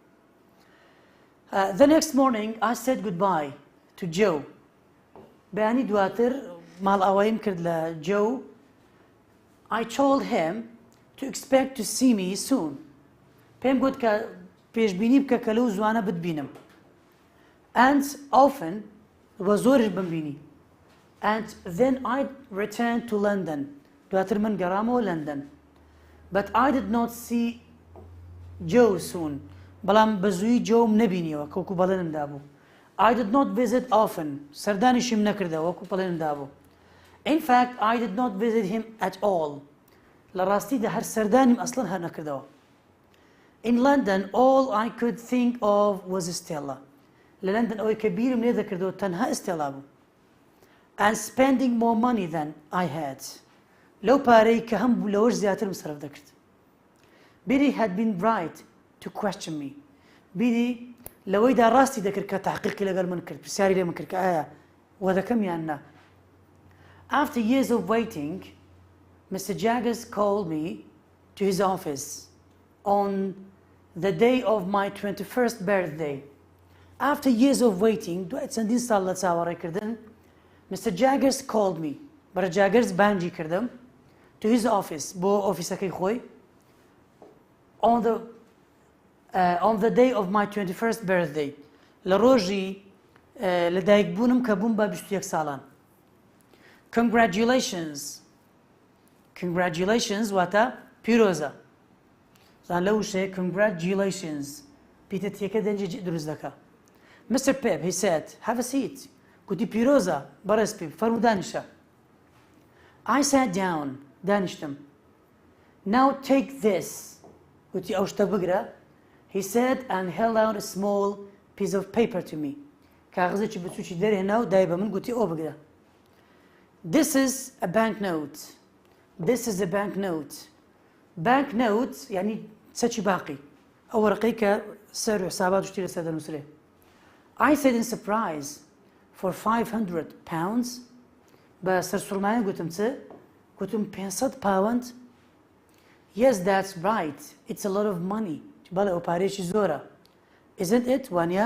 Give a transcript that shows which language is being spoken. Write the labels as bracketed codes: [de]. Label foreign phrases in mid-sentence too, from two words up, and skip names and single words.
[en] The next morning I said goodbye to Joe. [ckb] بەیانی دواتر ماڵئاواییم کرد لە Joe. [en] I told him to expect to see me soon. [ckb] پێم گوت کە پێشبینی بکە کە لەو زوانە بتبینم. [en] And often [ckb] وە زۆرش بمبینی. [en] And then I returned to London. [ckb] دواتر من گەڕامەوە لەندەن. [en] But I did not see Joe soon. [ckb] بەڵام بە زووی جۆم نەبینیەوە کەوکو بەڵێنمدا بوو. [en] I did not visit often. [ckb] سەردانیشیم نەکردەوە وەکو بەڵێنمدا بوو. [en] In fact I did not visit him at all. [ckb] لە ڕاستیدا هەر سەردانیم ئەسڵەن هەر نەکردەوە. [en] In London all I could think of was Stella. [ckb] لە لەندەن ئەوەی کە بیرم لێ دەکردەوە تەنها ئستێلا بوو. [en] And spending more money than I had. [ckb] لەو پارەی کە هەم بوو لەوەش زیاتر مصرف دەکرد. [en] Biddy had been right to question me. [ckb] Biddy لەوەیدا ڕاستی دەکرد کە تحقیقی لەگەڵ من کرد پرسیاری لێ من کرد کە ئایا وە دەکەم یان نا. [en] After years of waiting, Mr. Jaggers called me to his office on the day of my 21st birthday. After years of waiting, [ckb] دوای چەندین ساڵ لە چاوەڕێکردن Mr. [en] Jaggers called me. [ckb] بەرە جاگرز بانجی کردم [en] to his office [ckb] بۆ ئۆفیسەکەی خۆی [en] on the day of my 21st birthday [ckb] لە ڕۆژی لەدایکبوونم کە بووم بە 21 ساڵان. Congratulations واتە پیرۆزە. زان لەو شەیە congratulations پیتەتیەکە دەنجی دروست دەکە. [en] Mr. Pip, he said, have a seat. [ckb] گوتی پیرۆزە بەڕێز پیپ فەرموو دانیشە. [en] I sat down. دانیشتم. Now take this. [ckb] گوتی ئەو شتە بگرە. [en] He said and held out a small piece of paper to me. [ckb] کاغزێکی بچووکی دەرهێنا و دای بە من گوتی ئەو بگرە. [en] This is a banknote. This is a banknote. [ckb] Banknote یعنی چەکی باقی. ئەو وەرەقەی کە سەر و حسابات و شتی لەسەر دەنووسرێ. [en] I said in surprise for 500 pounds. [ckb] بە سەرسوڕمایە گوتم چ؟ گوتم 500 پاوەند. [en] Yes, that's right. It's a lot of money. [ckb] بەڵێ ئەو پارێکی زۆرە. [en] Isn't it, وانە؟